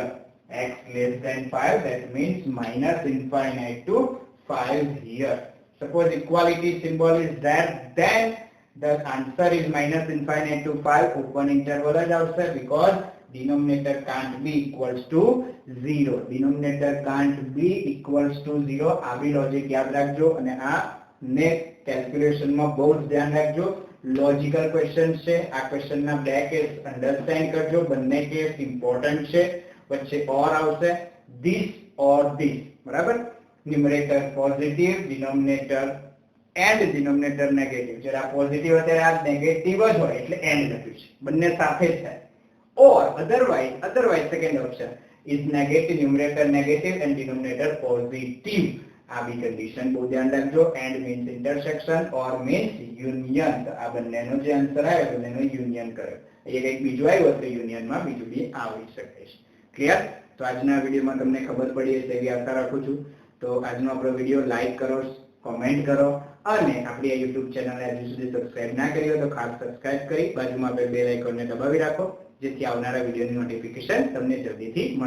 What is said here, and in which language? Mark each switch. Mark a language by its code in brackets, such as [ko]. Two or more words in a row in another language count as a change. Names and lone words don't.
[en] X less than 5, that means minus infinite to 5 here. Suppose equality symbol is there, then the answer is minus infinite to 5. Open interval is outside because denominator can't be equals to 0. Denominator can't be equals to 0. [gu] આ બી લોજિક યાદ રાખજો અને આ ને કેલ્ક્યુલેશન માં બહુ ધ્યાન રાખજો. [en] logical question [gu] છે. આ ક્વેશ્ચન ના બે [en] case understand [gu] કરજો. બંને [en] case important [gu] છે. વચ્ચે ઓર આવશે, [en] this or this. [gu] બરાબર? [en] numerator positive, denominator and denominator negative. [gu] જ્યારે આ પોઝિટિવ હોય ત્યારે આ નેગેટિવ જ હોય એટલે એન્ડ લખ્યું છે. બંને સાથે છે. [en] Or otherwise second option is negative, numerator negative and denominator positive. [gu] આ બી કન્ડિશન બહુ ધ્યાન રાખજો. [en] and means intersection, or means union. [gu] તો આ બંનેનો જે આન્સર આવ્યો બંનેનો યુનિયન કર્યો. એ કંઈક બીજું આવ્યું તો યુનિયનમાં બીજું બી આવી શકે છે. ક્લિયર? તો આજના વિડીયોમાં તમને ખબર પડી હશે એવી આશા રાખું છું. તો આજનો આપણો વિડીયો લાઈક કરો, કોમેન્ટ કરો અને આપણી આ YouTube ચેનલને હજુ સુધી સબસ્ક્રાઇબ ના કરી હોય તો ખાસ સબસ્ક્રાઇબ કરી બાજુમાં આપેલ [en] bell iconને [gu] દબાવી રાખો જેથી આવનારા વિડીયોની નોટિફિકેશન તમને જલ્દીથી મળતી.